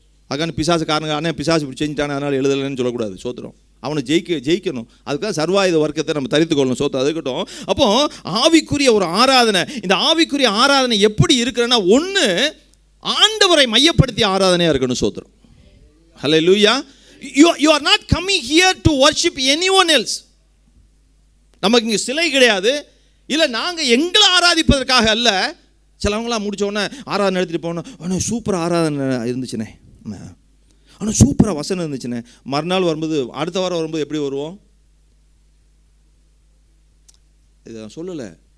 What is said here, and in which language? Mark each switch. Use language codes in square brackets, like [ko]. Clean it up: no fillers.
[ta] அதுக்கான பிசாசு காரணம், ஆனால் பிசாசு இப்படி செஞ்சுட்டானே அதனால் எழுதலைன்னு சொல்லக்கூடாது. சோத்திரம். அவனை ஜெயிக்கணும். அதுக்காக சர்வாயுத வர்க்கத்தை நம்ம தரித்து கொள்ளணும். சோத்திரம். அதுக்கட்டும். அப்போ ஆவிக்குரிய ஒரு ஆராதனை, இந்த ஆவிக்குரிய ஆராதனை எப்படி இருக்குன்னா, ஒன்று ஆண்டவரை மையப்படுத்திய ஆராதனையாக இருக்கணும். சோத்திரம். ஹல்லேலூயா. [en] You are not coming here to worship anyone else. [ta] நமக்கு இங்கே சிலை கிடையாது, இல்லை நாங்கள் எங்களை ஆராதிப்பதற்காக அல்ல. சிலவங்களாம் முடித்தோடனே ஆராதனை எடுத்துகிட்டு போனோம், ஆனால் சூப்பராக ஆராதனை இருந்துச்சுனே, ஆனால் சூப்பராக வசனம் இருந்துச்சுனே, மறுநாள் வரும்போது அடுத்த வாரம் வரும்போது எப்படி வருவோம், இதை நான் சொல்லலை.